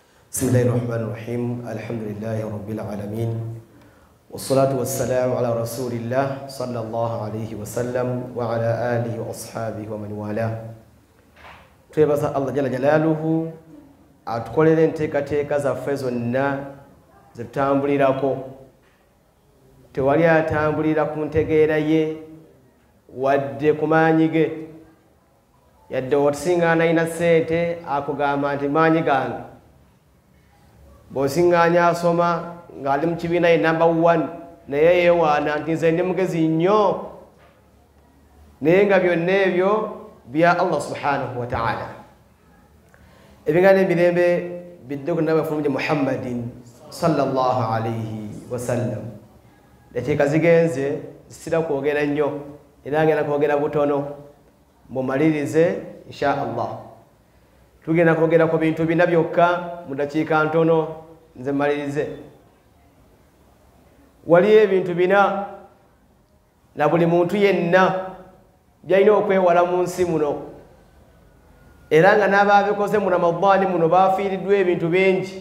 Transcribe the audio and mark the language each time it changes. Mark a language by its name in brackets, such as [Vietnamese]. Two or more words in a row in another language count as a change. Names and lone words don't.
[Arabic] بسم الله الرحمن الرحيم الحمد لله رب العالمين والصلاة والسلام على رسول الله صلى الله عليه وسلم وعلى آله وأصحابه ومن والاه. [Ganda] Twebaza Allah [Arabic] جل جلاله [Ganda] atukolere enteekateeka zaffe zonna zitambulirako. Tewali atambulira ku ntegeera ye wadde ku maanyi ge. Yadde otusiŋŋaana alina ssente akugamba nti maanyi gange. Bw'osiŋŋaanya asoma ng'ali mu kibiina ye number 1 naye yeewaana nti nze ndi mugezi nnyo. Naye nga byonna ebyo bya Allah [Arabic] سبحانه وتعالى. [Ganda] Ebigambo emirembe bidde ku nabi waffe Muhammadin [Arabic] صلى الله عليه وسلم. [Ganda] Enteeka zigenze zisira kwogera nnyo era ngenda kwogera butono mumalirize [Arabic] إن شاء الله. [Ganda] Tugenda kwogera ku bintu bina byokka mu dakiika ntono nze malirize. Waliyo ebintu bina na buli muntu yenna byalina okwewala mu nsi muno, era nga n'abaabikoze mu Ramadani muno baafiiriddwa ebintu bingi.